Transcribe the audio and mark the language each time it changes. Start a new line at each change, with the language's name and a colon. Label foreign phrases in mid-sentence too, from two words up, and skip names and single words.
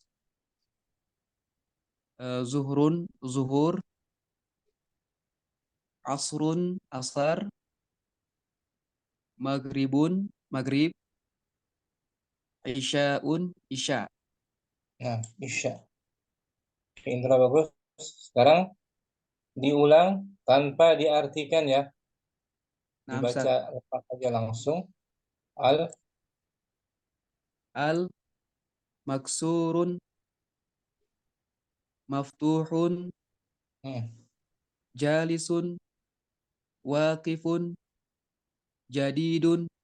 Arabic: ظهرٌ ظهر. عصرٌ عصر مغربٌ مغرب عشاءٌ عشاء.
Indonesian: Nah, isya. Indra bagus. Sekarang diulang tanpa diartikan ya. Nah, Ustaz. Dibaca lepas aja langsung.
Arabic: Al, ال مكسورٌ مفتوحٌ, hmm, جالسٌ واقفٌ جديدٌ,